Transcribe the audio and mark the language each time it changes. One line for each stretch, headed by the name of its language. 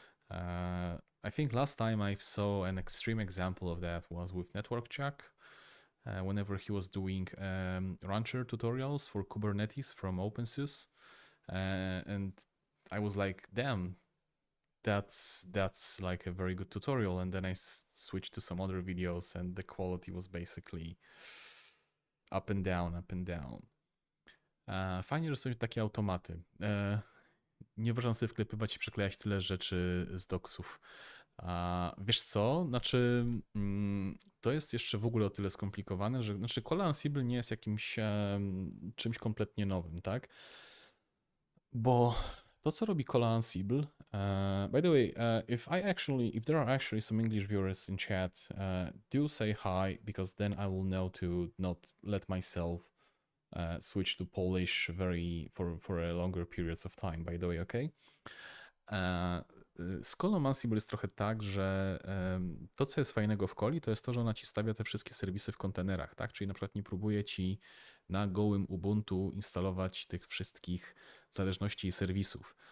English: I think last time I saw an extreme example of that was with Network Chuck, whenever he was doing Rancher tutorials for Kubernetes from OpenSUSE, and I was like, damn, that's like a very good tutorial. And then I switched to some other videos and the quality was basically up and down, up and down.
Polish: Fajnie, że są takie automaty. Nie można sobie wklepywać i przyklejać tyle rzeczy z doksów. Wiesz co? Znaczy, to jest jeszcze w ogóle o tyle skomplikowane, że znaczy Kolla Ansible nie jest jakimś czymś kompletnie nowym, tak? Bo to, co robi Kolla Ansible,
English: by the way, if there are actually some English viewers in chat, do say hi, because then I will know to not let myself switch to Polish for a longer periods of time, by the way, okay?
Polish: Z Kollą Ansible jest trochę tak, że to, co jest fajnego w Kolli, to jest to, że ona ci stawia te wszystkie serwisy w kontenerach, tak? Czyli na przykład nie próbuje ci na gołym Ubuntu instalować tych wszystkich zależności i serwisów.